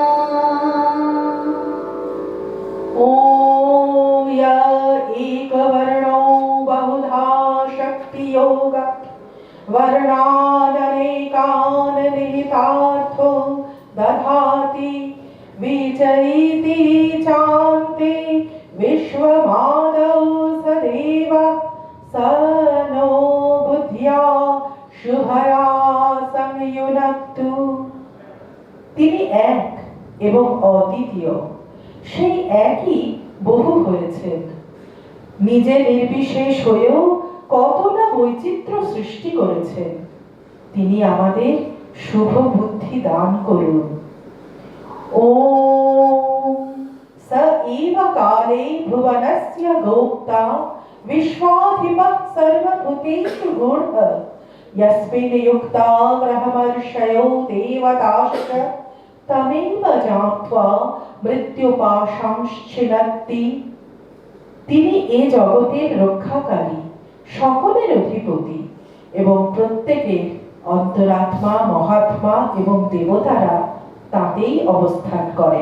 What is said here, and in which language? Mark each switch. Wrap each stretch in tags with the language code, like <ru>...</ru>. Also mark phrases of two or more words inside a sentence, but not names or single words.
<sa>ॐ य एकवर्णो बहुधा शक्तियोग वर्णाननेकान् निहितार्थो दधाति विचरीति चान्ते विश्वमादौ सदेव स नो बुद्ध्या शुभया संयुनक्तु।</sa> <bn>তিনি এক এবং অদ্বিতীয়, সেই একই বহু হয়েছেন। নিজে নির্বিশেষ হয়েও কত না বৈচিত্র্য সৃষ্টি করেছেন। তিনি আমাদের শুভ বুদ্ধি দান করুন।</bn> <sa>ওম স এব কালে ভুবনস্য গোপ্তা বিশ্বাধিপঃ সর্বভূতেষু গূঢ়ঃ यस्मिन् युक्ता ब्रह्मर्षयो देवताश्च तमेव ज्ञात्वा মৃত্যুপাশাংশ্ছিনত্তি।</sa> <bn>তিনি এ জগতের রক্ষাকারী, সকলের অধিপতি এবং প্রত্যেকের অন্তরাত্মা, মহাত্মা এবং দেবতারা তাতেই অবস্থান করেন।</bn>